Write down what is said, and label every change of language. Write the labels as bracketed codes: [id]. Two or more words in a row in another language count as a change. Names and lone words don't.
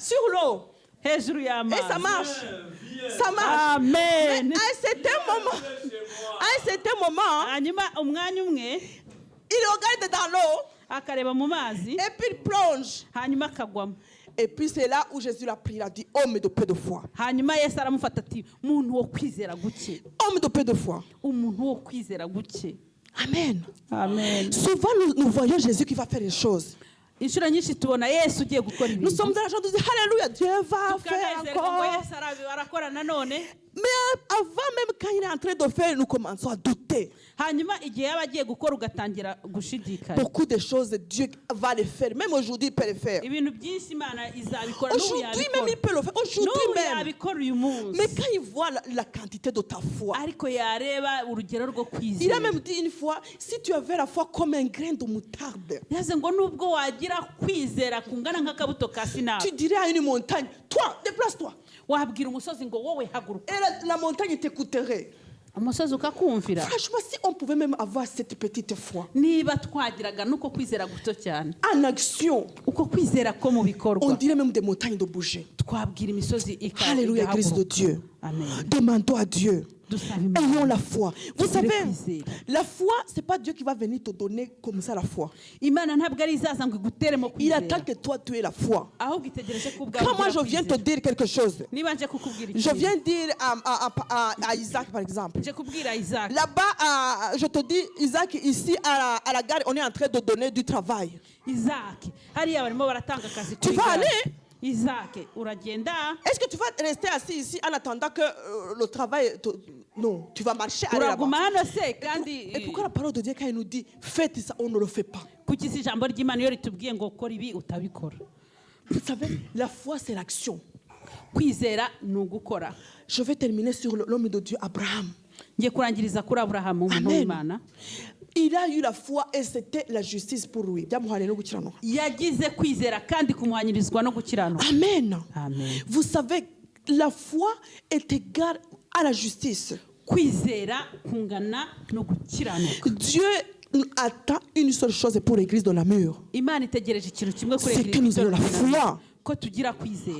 [fr] Sur l'eau. [rw] hejuru [fr] Et [rw] y'amazi. [fr] ça marche. Ça marche. Amen. Mais à un certain moment, [rw] hanyuma umwanya umwe [fr] il regarde dans l'eau [rw] akareba mu mazi [fr] et puis il plonge. [rw] hanyuma akagwamo. [fr] Et puis c'est là où Jésus l'a pris, il a dit, homme de peu de foi. [rw] hanyuma Yesu aramufata ati muntu wo kwizera guke. [fr] Homme de peu de foi. [rw] Umuntu wo kwizera guke. Amen. Amen. [fr] Souvent nous voyons Jésus qui va faire des choses. [rw] Inshuro nyinshi tubona Yesu ugiye gukora [fr] Nous [rw] ibintu. [fr] sommes dans la joie de dire, Alléluia, Dieu va faire [rw] tukanezerwa ngo [fr] encore. [rw] Yesu arakora nanone. [fr] Mais avant même quand il est en train de faire, nous commençons à douter. [rw] hanyuma igihe yaba agiye gukora ugatangira gushidikanya. [fr] Beaucoup de choses, Dieu va les faire. Même aujourd'hui, il peut les faire. [rw] ibintu byinshi Imana izabikora n'ubu [fr] Aujourd'hui même, il [rw] yabikora. [fr] peut le faire. Aujourd'hui [rw] n'ubu [fr] même. [rw] yabikora uyu munsi. [fr] Mais quand il voit la quantité de ta foi, [rw] ariko yareba urugero rwo [fr] il a [rw] kwizera. [fr] même dit une fois, si tu avais la foi comme un grain de moutarde, [rw] yaze ngo nubwo wagira kwizera kungana nk'akabuto ka sinapi [fr] tu dirais à une montagne, toi, déplace-toi. [rw] wabwira umusozi ngo wowe haguruka. [fr] Et la montagne t'écouterait. [rw] umusozi ukakumvira. [fr] Franchement, si on pouvait même avoir cette petite foi [rw] niba twagiraga nuko kwizera guto cyane [fr] en action, [rw] uko kwizera ko mu [fr] on [rw] bikorwa [fr] dirait même des montagnes de bouger. [rw] twabwira imisozi [fr] Alléluia, Église de Dieu. Amen. Demandons à Dieu. [rw] dusaba Imana. [fr] Ayons la foi. Vous [rw] Tugire [fr] savez, [rw] kwizera. [fr] la foi, c'est pas Dieu qui va venir te donner comme ça la foi. [rw] Imana ntabwo ari izaza ngo iguteremo [fr] Il [rw] kwizera [fr] attend que toi, tu aies la foi. [rw] ahubwo itegereje ko ubwawe [fr] Quand moi, [rw] ugira [fr] je viens te [rw] kwizera. [fr] dire quelque chose, [rw] niba nje kukubwira [fr] je [rw] ikintu, [fr] viens dire à Isaac, par exemple. [rw] nje kubwira Isaac [fr] Là-bas, je te dis, Isaac, ici à la gare, on est en train de donner du travail. [rw] Isaac hariya barimo baratanga akazi [fr] Tu [rw] kuri [fr] vas [rw] gare. [fr] aller? [rw] Isaac uragenda [fr] Est-ce que tu vas rester assis ici en attendant que le travail... Non, tu vas marcher, aller là-bas. [rw] uraguma hano se kandi [fr] Et pourquoi la parole de Dieu, quand il nous dit, faites ça, on ne le fait pas? [rw] kuki si ijambo ry'Imana iyo ritubwiye ngo kora ibi utabikora? [fr] Vous savez, la foi, c'est l'action. [rw] kwizera ni ugukora. [fr] Je vais terminer sur l'homme de Dieu, Abraham. [rw] ngiye kurangiriza kuri Aburahamu umuntu Amen. w'Imana. [fr] Il a eu la foi et c'était la justice pour lui. [rw] Byamuhariye no gukiranuka. yagize kwizera kandi kumuhanyirizwa no gukiranuka. Amen. Amen. [fr] Vous savez, la foi est égale à la justice. [rw] kwizera kungana no gukiranuka. [fr] Dieu attend une seule chose pour l'église de la mur. [rw] Imana itegereje ikintu kimwe kuri [fr] C'est que nous ayons la foi. [rw] ko tugira kwizera.